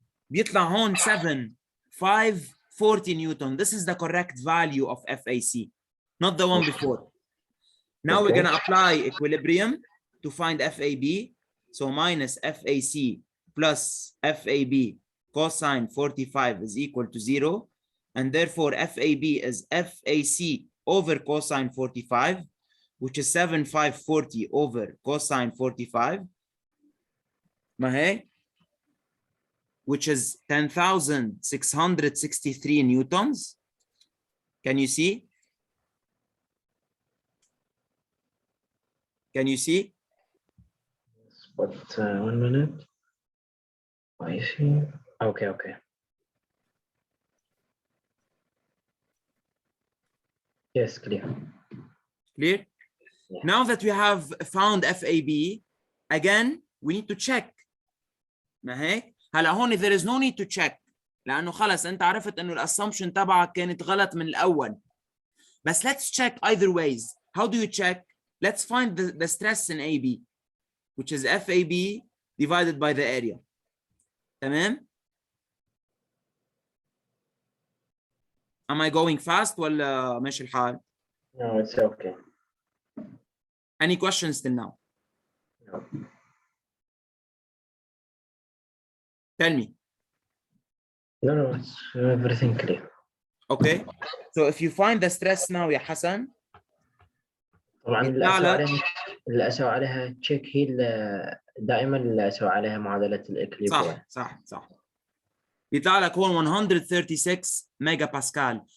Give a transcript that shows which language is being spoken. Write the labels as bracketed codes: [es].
[ar] بيطلع هون 540 Newton. [en] This is the correct value of FAC, not the one before. Now we're gonna apply equilibrium to find FAB. So minus FAC plus FAB cosine 45 is equal to 0. And therefore FAB is FAC over cosine 45, which is 7540 over cosine 45. [ar] ما هي? [en] Which is 10,663 newtons. Can you see? Can you see? But 1 minute. I see. Okay. Yes, clear. Clear? Yeah. Now that we have found FAB, again, we need to check. [ar] ما هيك؟ هلا هون [en] there is no need to check [ar] لأنه خلص أنت عرفت إنه الاسsumption تبعك كانت غلط من الأول. بس [en] let's check either ways. How do you check? Let's find the stress in AB, which is FAB divided by the area. [ar] تمام؟ [en] Am I going fast [ar] ولا ماشي الحال؟ [en] No, it's okay. Any questions till now? No. Tell me. No, it's everything clear. Okay. So if you find the stress now [ar] يا حسن. طبعا اللي أسوي عليها تشيك هي دائما اللي أسوي عليها معادلة الإكليبريم. صح. بيطلع لك هون 136 ميجا باسكال.